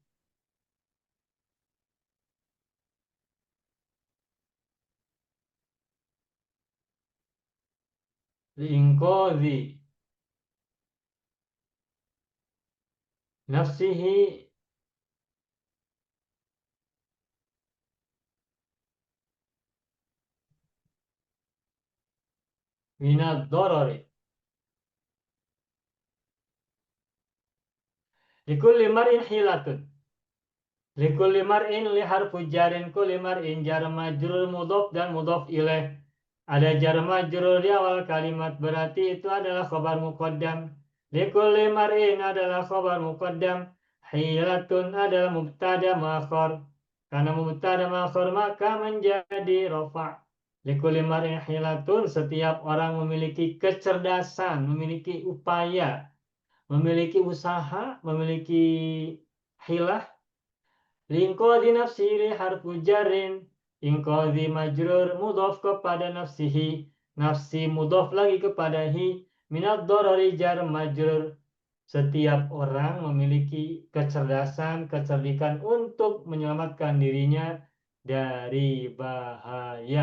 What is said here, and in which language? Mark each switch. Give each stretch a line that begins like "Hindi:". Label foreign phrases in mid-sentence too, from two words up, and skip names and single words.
Arabic: لإنقاذ نفسه من الضرر. لكل امرئ حيلة. لكل امرئ ل حرف جر كل امرئ جار مجرور مضاف dan مضاف إليه.
Indonesian: Ada
Arabic: جار مجرور
Indonesian: di awal kalimat berarti itu adalah
Arabic: خبر مقدم. لكل امرئ
Indonesian: adalah
Arabic: خبر مقدم.
Indonesian: Hilatun adalah
Arabic: مبتدأ مؤخر.
Indonesian: Karena
Arabic: مبتدأ مؤخر
Indonesian: maka menjadi rafa'.
Arabic: لكل امرئ حيلة,
Indonesian: setiap orang memiliki kecerdasan, memiliki upaya, memiliki usaha, memiliki hilah.
Arabic: لإنقاذ نفسه حرف جر. إنقاذ مجرور مضاف kepada nafsihi. نفس مضاف
Indonesian: lagi kepada
Arabic: hi. من الضرر جار مجرور.
Indonesian: Setiap orang memiliki kecerdasan, kecerdikan untuk menyelamatkan dirinya dari bahaya.